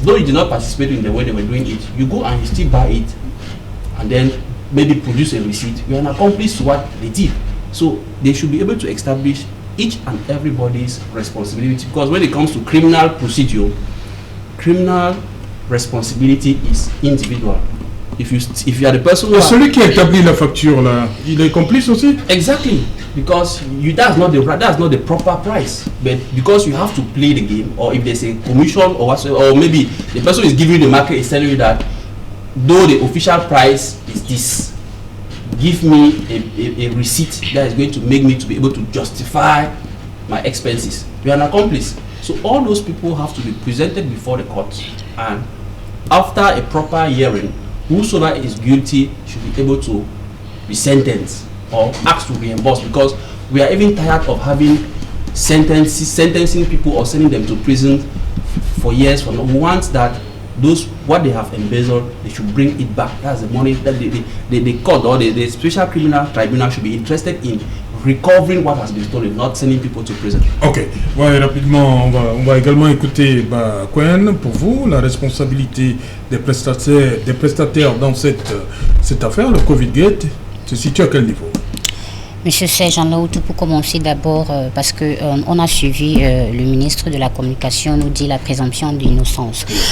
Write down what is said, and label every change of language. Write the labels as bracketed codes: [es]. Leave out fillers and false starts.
[en] Though you did not participate in the way they were doing it, you go and you still buy it, and then maybe produce a receipt. You are an accomplice to what they did. So they should be able to establish each and everybody's responsibility, because when it comes to criminal procedure, criminal responsibility is individual. If you are the person who [fr] celui qui a établi la facture là, il est complice aussi? [en] Exactly, because that's not the proper price, but because you have to play the game, or if there's a commission or whatsoever, or maybe the person who is giving you the market is telling you that though the official price is this, give me a receipt that is going to make me to be able to justify my expenses. You are an accomplice. So all those people have to be presented before the court, and after a proper hearing, whosoever is guilty should be able to be sentenced or asked to reimburse, because we are even tired of having sentencing people or sending them to prison for years. We want that what they have embezzled, they should bring it back. That's the money that the court or the special criminal tribunal should be interested in recovering what has been stolen, not sending people to prison. [fr] Ok, ouais, rapidement, on va également écouter Quen. Pour vous, la responsabilité des prestataires dans cette affaire, le Covid Gate, se situe à quel niveau? Monsieur Serge Laoutou, pour commencer d'abord, parce que on a suivi le ministre de la Communication nous dit la présomption d'innocence.